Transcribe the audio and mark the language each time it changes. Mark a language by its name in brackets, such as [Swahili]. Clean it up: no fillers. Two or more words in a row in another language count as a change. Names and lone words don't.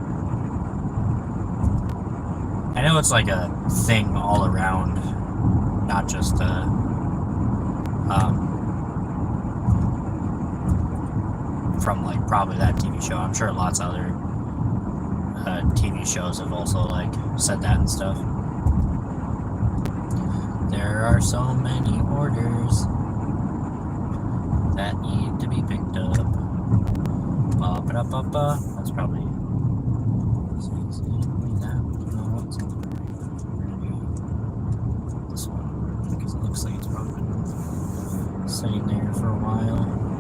[English] I know it's like a thing all around, not just from like probably that TV show. I'm sure lots of other TV shows have also like said that and stuff. There are so many orders that need to be picked up. Ba-ba-da-ba-ba. That's probably this one because it looks like it's probably been sitting there for a while.